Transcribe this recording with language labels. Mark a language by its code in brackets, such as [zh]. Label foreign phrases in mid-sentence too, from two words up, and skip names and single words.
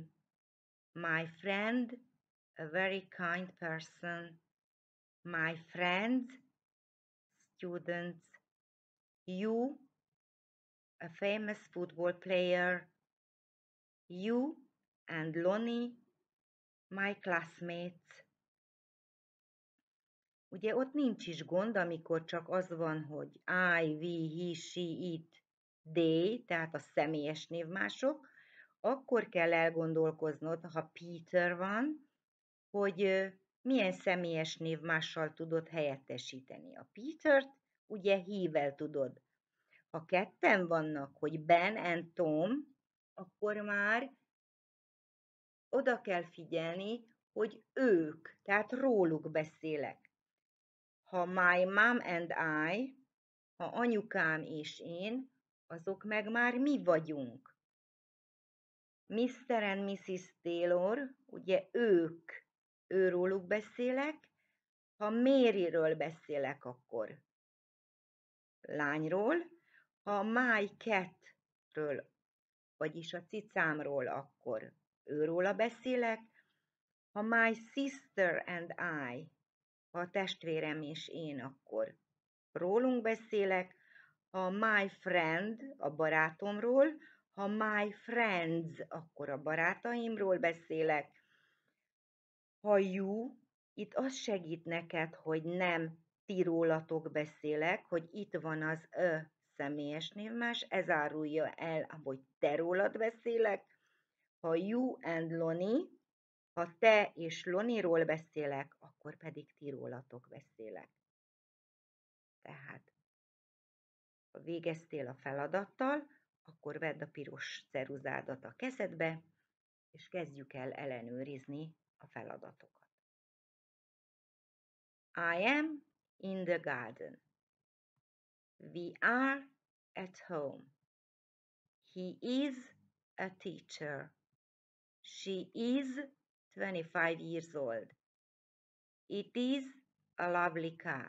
[en] My friend, a very kind person. My friends, students. You, a famous football player. You and Lonnie, my classmates. [hu] Ugye ott nincs is gond, amikor csak az van, hogy [en] I, we, he, she, it, they, [hu] tehát a személyes névmások, akkor kell elgondolkoznod, ha Peter van, hogy milyen személyes névmással tudod helyettesíteni. A Petert ugye he-vel tudod. Ha ketten vannak, hogy [en] Ben and Tom, [hu] akkor már oda kell figyelni, hogy ők, tehát róluk beszélek. [en] Ha my mom and I, [hu] ha anyukám és én, azok meg már mi vagyunk. [en] Mr. and Mrs. [hu] Taylor, ugye őróluk beszélek, ha Maryről beszélek, akkor lányról, ha [en] my catről, [hu] vagyis a cicámról, akkor őróla beszélek, ha my [en] sister and I, [hu] ha a testvérem és én, akkor rólunk beszélek, ha [en] my friend, [hu] a barátomról, ha [en] my friends, [hu] akkor a barátaimról beszélek, ha you, itt az segít neked, hogy nem ti rólatok beszélek, hogy itt van az személyes névmás, ez árulja el, hogy te rólad beszélek, ha [en] you and Lonnie, [hu] ha te és Loniról beszélek, akkor pedig ti rólatok beszélek. Tehát, ha végeztél a feladattal, akkor vedd a piros ceruzádat a kezedbe, és kezdjük el ellenőrizni a feladatokat. [en] I am in the garden. We are at home. He is a teacher. She is 25 years old. It is a lovely car.